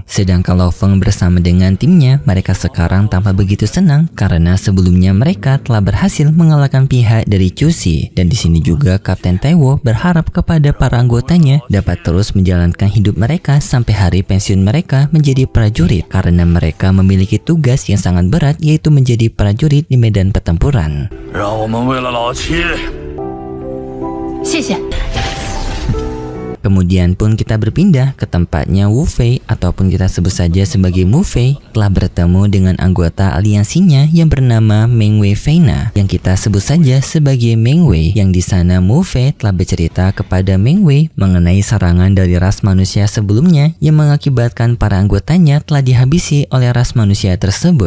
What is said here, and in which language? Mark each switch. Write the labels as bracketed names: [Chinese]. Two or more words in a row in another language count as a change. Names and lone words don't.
[Indonesian] Sedangkan Lo Feng bersama dengan timnya mereka sekarang tampak begitu senang karena sebelumnya mereka telah berhasil mengalahkan pihak dari Jusi. Dan di sini juga Kapten Taiwo berharap kepada para anggotanya dapat terus menjalankan hidup mereka sampai hari pensiun mereka menjadi prajurit, karena mereka memiliki tugas yang sangat berat, yaitu menjadi prajurit di medan pertempuran. [Chinese] 让我们为了老七。谢谢。 [Indonesian] Kemudian pun kita berpindah ke tempatnya Wu Fei, ataupun kita sebut saja sebagai Mu Fei, telah bertemu dengan anggota aliansinya yang bernama Meng Wei Feina, yang kita sebut saja sebagai Meng Wei. Yang di sana Mu Fei telah bercerita kepada Meng Wei mengenai serangan dari ras manusia sebelumnya yang mengakibatkan para anggotanya telah dihabisi oleh ras manusia tersebut.